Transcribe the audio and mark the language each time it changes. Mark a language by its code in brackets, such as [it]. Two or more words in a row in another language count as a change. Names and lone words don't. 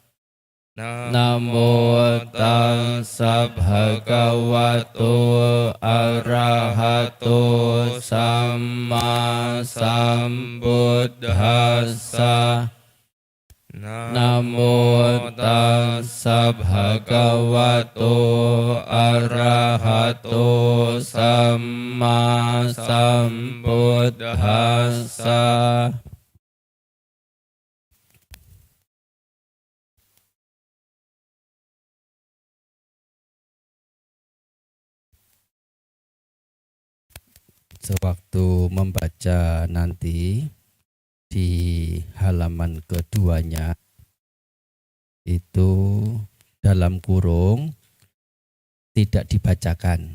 [pi] Namo tassa bhagavato arahato samma sambuddhassa. Namo tassa bhagavato arahato samma sambuddhassa. [id] Sewaktu membaca nanti di halaman keduanya itu dalam kurung tidak dibacakan.